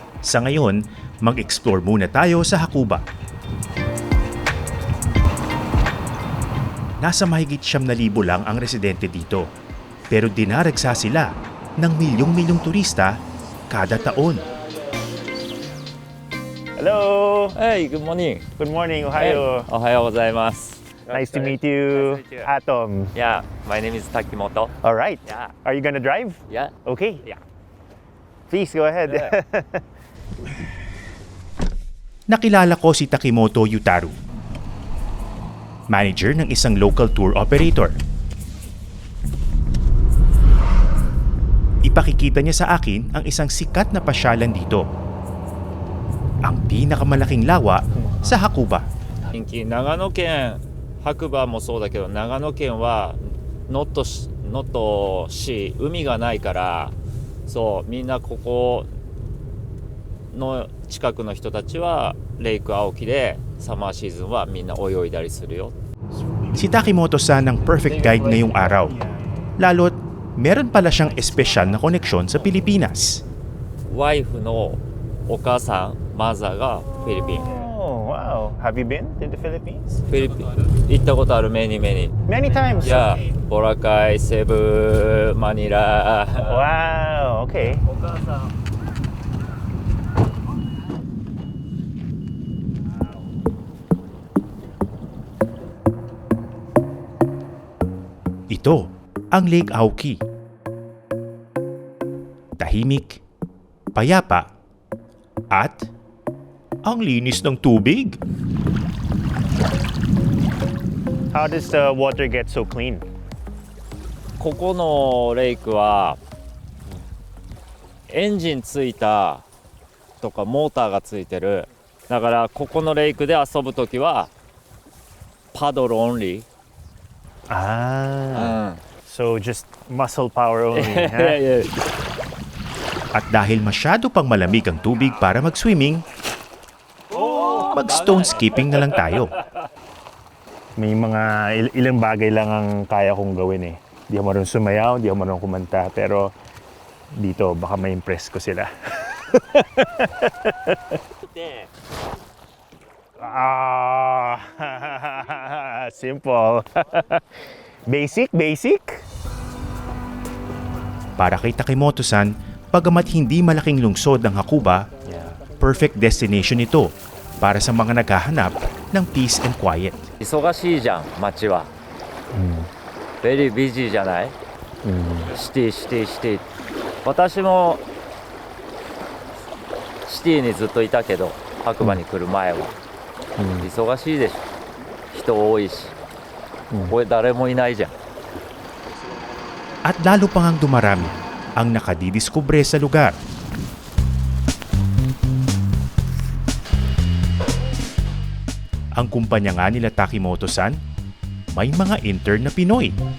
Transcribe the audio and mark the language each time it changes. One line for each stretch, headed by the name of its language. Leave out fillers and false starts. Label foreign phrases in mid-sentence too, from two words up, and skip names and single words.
Filipino: Sa ngayon, mag-explore muna tayo sa Hakuba. Nasa mahigit 9,000 lang ang residente dito, pero dinaragsa sila ng milyong-milyong turista kada taon.
English: Hello! Hey, good morning. Good morning,
Japanese: Ohio. おはようございます.
English: Nice to meet you, Nice to meet you. Atom. Yeah, my name is Takimoto. All right. Yeah. Are you gonna drive? Yeah. Okay. Yeah. Please go ahead. Yeah.
Filipino: Nakilala ko si Takimoto Yutaru, manager ng isang local tour operator. Ipakikita niya sa akin ang isang sikat na pasyalan dito. Ang pinakamalaking lawa sa Hakuba.
Japanese: 人気長野県白馬もそうだけど長野県は能登市海がないからそうみんなここの近くの人たちはレイク青木で
English: summer season
Japanese: はみんな泳いだりするよ。
Filipino: Si Takimoto-san ang
English: perfect guide
Filipino: ngayong araw. Lalo't meron pala siyang espesyal na koneksyon sa Pilipinas.
Japanese: ワイフのお母さんマザーがフィリピン。
English: Oh, wow. Have you been to the Philippines?
Japanese: フィリピン行ったことある
English: many many. Many times.
Japanese: いや、ボラカイ、セブ、マニラ。
English: Wow. Okay.
Japanese: お母さん。
Filipino: Ito ang Lake Aoki. Tahimik, payapa, at ang linis ng tubig.
English: How does the water get so clean?
Japanese: ここのレイクはエンジンついたとかモーターがついてる。だからここのレイクで遊ぶときは
English: paddle only. Ah. So just muscle power only.
Japanese: いや huh? いや
Filipino: At dahil masyado pang malamig ang tubig para mag-swimming, mag-
English: stone skipping
Filipino: na lang tayo. May mga ilang bagay lang ang kaya kong gawin eh. Di ako marunong sumayaw, di ako marunong kumanta, pero dito baka ma-impress ko sila. Ah, simple. Basic. Para kay Takimoto-san, bagamat hindi malaking lungsod ang Hakuba,
English: Yeah. perfect destination
Filipino: ito para sa mga naghahanap ng
English: peace and quiet.
Japanese: 忙しいじゃん街は。
English: very busy
Japanese: じゃない？シティ。私もシティにずっといたけど白馬に来る前は、忙しいでしょ。人多いし、これ誰もいないじゃん。
Filipino: At lalo pang ang dumarami ang nakadidiskubre sa lugar. Ang kumpanya nga nila Takimoto-san, may mga intern na Pinoy.